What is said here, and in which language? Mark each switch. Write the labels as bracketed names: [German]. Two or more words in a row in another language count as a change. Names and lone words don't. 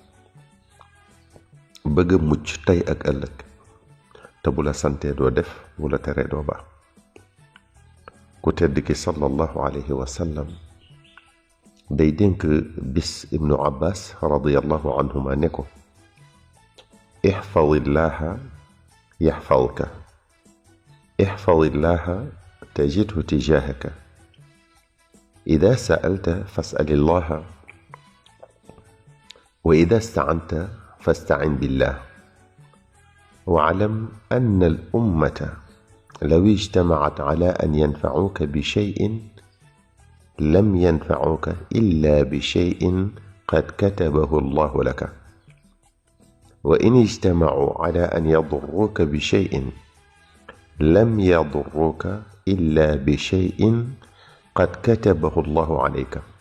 [Wolof] bëgg mucc tey ak ëllëg te bu la santee doo def bu la teree doo baax ku tedd ki [Arabic] صلى الله عليه وسلم [Wolof] day dénk bis ibnu abbas [Arabic] رضي الله عنهما [Wolof] ne ko [Arabic] احفظ الله يحفظك احفظ الله تجده تجاهك إذا سألت فاسأل الله وإذا استعنت فاستعن بالله واعلم أن الأمة لو اجتمعت على أن ينفعوك بشيء لم ينفعوك إلا بشيء قد كتبه الله لك وإن اجتمعوا على أن يضروك بشيء لم يضروك إلا بشيء قد كتبه الله عليك